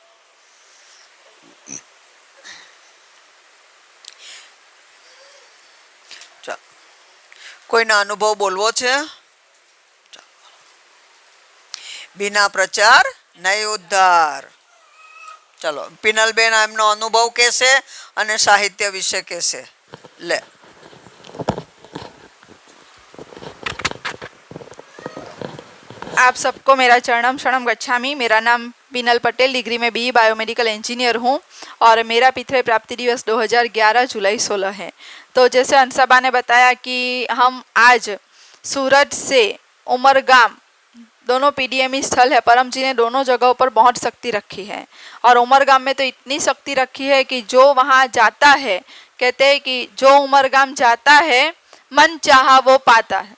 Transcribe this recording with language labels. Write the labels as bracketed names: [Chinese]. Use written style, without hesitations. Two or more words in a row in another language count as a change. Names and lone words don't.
[Gujarati] કોઈનો અનુભવ બોલવો છે? [Hindi] बिना प्रचार नहीं उद्धार। [Gujarati] ચલો, પિનલબેન એમનો અનુભવ કહેશે અને સાહિત્ય વિશે કહેશે। લે, [Hindi] आप सबको मेरा [Sanskrit] चरणम शरणम गच्छामि। [Hindi] मेरा नाम बीनल पटेल, डिग्री में [English] BE biomedical engineer [Hindi] हूँ और मेरा पितृ प्राप्ति दिवस 2011 जुलाई 16 है। तो जैसे अंशबा ने बताया कि हम आज सूरत से उमरगाम, दोनों PDME स्थल है, परम जी ने दोनों जगहों पर बहुत शक्ति रखी है और उमरगाम में तो इतनी शक्ति रखी है कि जो वहाँ जाता है, कहते हैं कि जो उमरगाम जाता है मन चाहा वो पाता है।